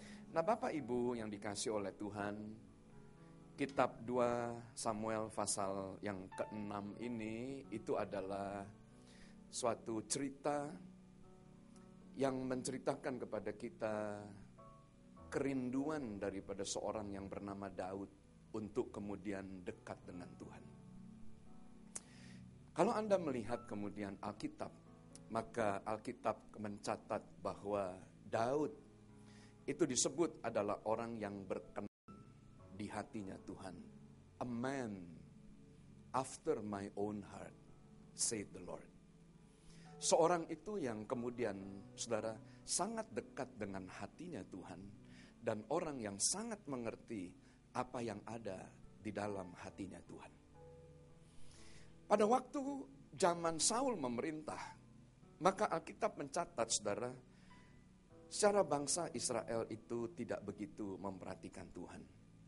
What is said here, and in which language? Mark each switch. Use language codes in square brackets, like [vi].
[id] Nah, Bapak Ibu yang dikasih oleh Tuhan, kitab 2 Samuel pasal yang ke-6 ini itu adalah suatu cerita yang menceritakan kepada kita kerinduan daripada seorang yang bernama Daud untuk kemudian dekat dengan Tuhan. Kalau Anda melihat kemudian Alkitab, maka Alkitab mencatat bahwa Daud itu disebut adalah orang yang berkenan di hatinya Tuhan. [en] A man after my own heart, said the Lord. [id] Seorang itu yang kemudian, saudara, sangat dekat dengan hatinya Tuhan. Dan orang yang sangat mengerti apa yang ada di dalam hatinya Tuhan. Pada waktu zaman Saul memerintah, maka Alkitab mencatat, saudara, secara bangsa Israel itu tidak begitu memperhatikan Tuhan.